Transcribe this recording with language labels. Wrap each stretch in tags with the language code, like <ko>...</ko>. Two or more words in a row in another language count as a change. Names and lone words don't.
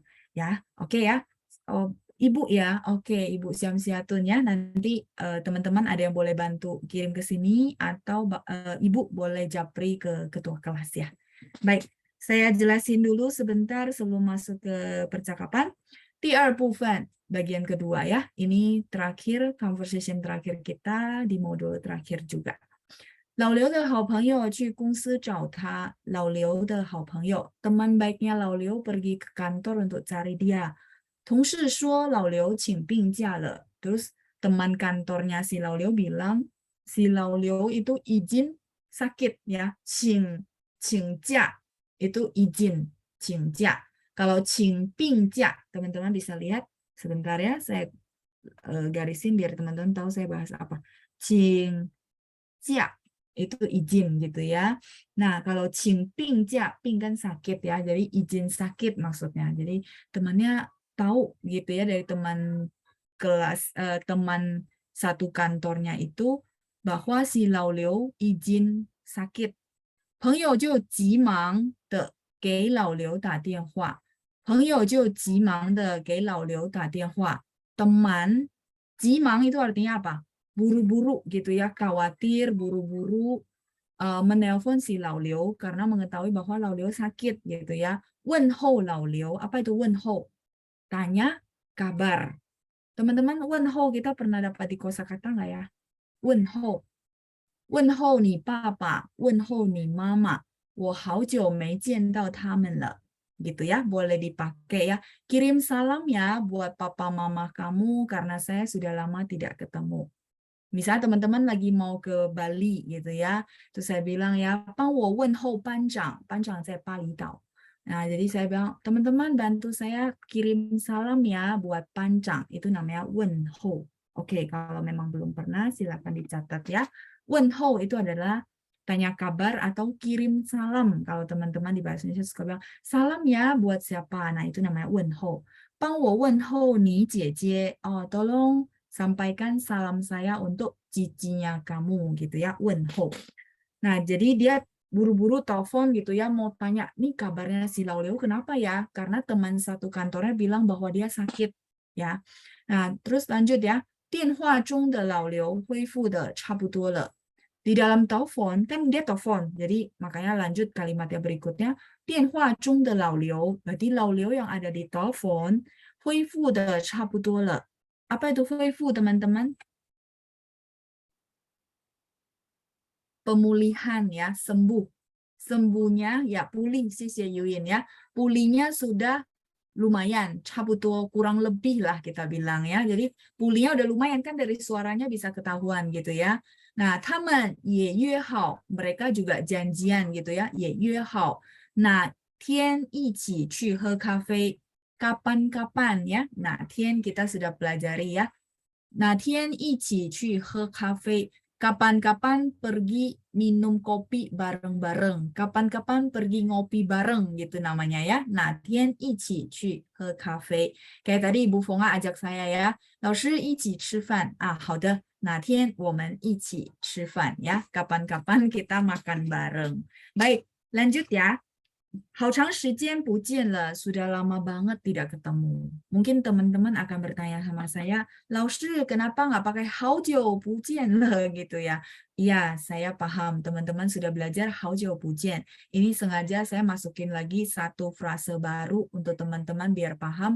<id>Ya, oke ya. Oh, Ibu ya, oke Ibu Syamsiatun ya. Nanti teman-teman ada yang boleh bantu kirim ke sini atau Ibu boleh japri ke ketua kelas ya. Baik, saya jelasin dulu sebentar sebelum masuk ke percakapan.</id> <zh>第二部分</zh> <id>bagian kedua ya. Ini terakhir, conversation terakhir kita di modul terakhir juga.</id> <zh>老刘的好朋友去公司找他。老刘的好朋友</zh> <id>teman baiknya 老刘 pergi ke kantor untuk cari dia.</id> <zh>同事说老刘请病假了。</zh> <id>Terus teman kantornya si 老刘 bilang si 老刘 itu izin sakit ya. 请假 itu izin 请假。Kalau 请病假, teman-teman bisa lihat sebentar ya, saya garisin biar teman-teman tahu saya bahas apa. 请假 itu izin gitu ya. Nah, kalau 请病假, 病 kan sakit ya, jadi izin sakit maksudnya. Jadi temannya tahu gitu ya dari teman kelas, teman satu kantornya itu bahwa si 老刘 izin sakit.</id> <zh>朋友就急忙的给老刘打电话。朋友就急忙的给老刘打电话。Teman, 急忙</zh> <id>itu artinya apa? Buru-buru gitu ya, khawatir, buru-buru menelpon si 老刘 karena mengetahui bahwa 老刘 sakit gitu ya.</id> <zh>问候老刘,</zh> <id>apa itu 问候? Tanya kabar. Teman-teman, 问候 kita pernah dapat di kosakata nggak ya?</id> <zh>问候，问候你爸爸，问候你妈妈，我好久没见到他们了。</zh> <id>Gitu ya, boleh dipakai ya. Kirim salam ya buat papa mama kamu karena saya sudah lama tidak ketemu. Misalnya teman-teman lagi mau ke Bali gitu ya, terus saya bilang ya,</id> <zh>帮我问候班长，班长在巴厘岛。</zh> <id>Nah, jadi saya bilang, teman-teman bantu saya kirim salam ya buat panjang. Itu namanya 问候. Oke, kalau memang belum pernah silakan dicatat ya. 问候 itu adalah tanya kabar atau kirim salam. Kalau teman-teman di bahasa Indonesia suka bilang, salam ya buat siapa? Nah, itu namanya 问候。</id> <zh>帮我问候你姐姐.</zh> <id>Oh, tolong sampaikan salam saya untuk cicinya kamu gitu ya, 问候. Nah, jadi dia buru-buru telepon gitu ya, mau tanya, nih kabarnya si 老刘 kenapa ya? Karena teman satu kantornya bilang bahwa dia sakit ya. Nah, terus lanjut ya.</id> <zh>电话中的老刘恢复的差不多了。</zh> <id>Di dalam telepon, kan dia telepon. Jadi makanya lanjut kalimat yang berikutnya.</id> <zh>电话中的老刘,</zh> <id>berarti 老刘 yang ada di telepon,</id> <zh>恢复的差不多了。</zh> <id>Apa itu</id> <zh>恢复, teman-teman?</zh> <id>Pemulihan ya, sembuh. Sembuhnya ya pulih, sisi Yuyin ya. Pulihnya sudah lumayan, 差不多 kurang lebih lah kita bilang ya. Jadi pulihnya udah lumayan kan dari suaranya bisa ketahuan gitu ya. Nah,</id> <zh>他们也约好,</zh> <id>mereka juga janjian gitu ya,</id> <zh>也约好. Nah, 天一起去喝咖啡.</zh> <id>Kapan-kapan ya. Nah, 天 kita sudah pelajari ya. Nah,</id> <zh>天一起去喝咖啡.</zh> <id>Kapan-kapan pergi minum kopi bareng-bareng. Kapan-kapan pergi ngopi bareng gitu namanya ya. Nah,</id> <zh>天一起去喝咖啡.</zh> <id>Kayak tadi Ibu Fonga ajak saya ya.</id> <zh>老师一起吃饭.好的. 哪天我们一起吃饭 ya.</zh> <id>Kapan-kapan kita makan bareng. Baik, lanjut ya.</id> <zh>好长时间不见了,</zh> <id>sudah lama banget tidak ketemu. Mungkin teman-teman akan bertanya sama saya, 老师, kenapa nggak pakai</id> <zh>好久不见了</zh> <id>gitu ya? Iya, saya paham. Teman-teman sudah belajar</id> <zh>好久不见.</zh> <id>Ini sengaja saya masukin lagi satu frase baru untuk teman-teman biar paham.</id>